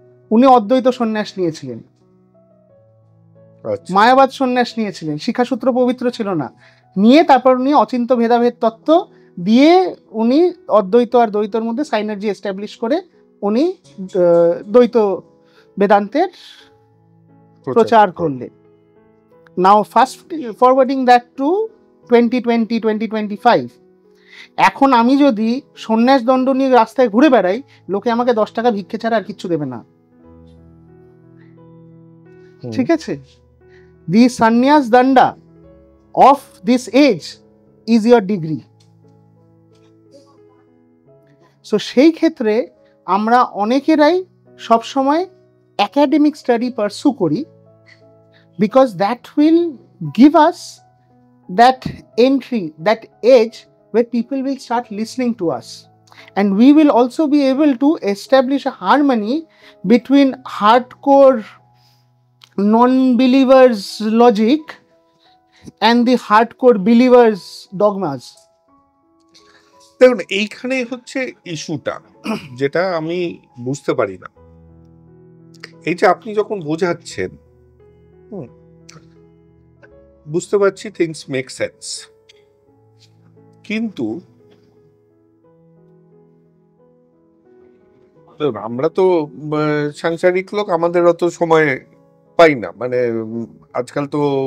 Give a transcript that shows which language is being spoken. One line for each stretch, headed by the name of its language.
Bangla: উনি অদ্বৈত সন্ন্যাস নিয়েছিলেন, মায়াবাদ সন্ন্যাস নিয়েছিলেন, শিক্ষাসূত্র পবিত্র ছিল না, নিয়ে তারপর উনি অচিন্ত ভেদাভেদ তত্ত্ব দিয়ে উনি অদ্বৈত আর দ্বৈতর মধ্যে সাইনার্জি এস্টাবলিশ করে উনি দ্বৈত বেদান্তের প্রচার করলেন।
English: now fast forwarding that to
Bangla: 2020-2025, এখন আমি যদি সন্ন্যাস দণ্ড নিয়ে রাস্তায় ঘুরে বেড়াই, লোকে আমাকে 10 টাকা ভিক্ষে ছাড়া আর কিচ্ছু দেবে না, ঠিক আছে?
English: The sannyas danda of this age is your degree. So
Bangla: সেই ক্ষেত্রে আমরা অনেকেরাই সবসময় একাডেমিক স্টাডি পারসু করি,
English: because that will give us that entry, that age where people will start listening to us, and we will also be able to establish a harmony between hardcore non-believers logic and the hardcore believers dogmas.
Bangla: দেখুন, এইখানে হচ্ছে ইস্যুটা, যেটা আমি বুঝতে পারি না। এই যে আপনি যখন বোঝাচ্ছেন, বুঝতে পারছি,
English: things make sense,
Bangla: কিন্তু আমরা তো সাংসারিক লোক, আমাদের অত সময় পাই না। মানে আজকাল তো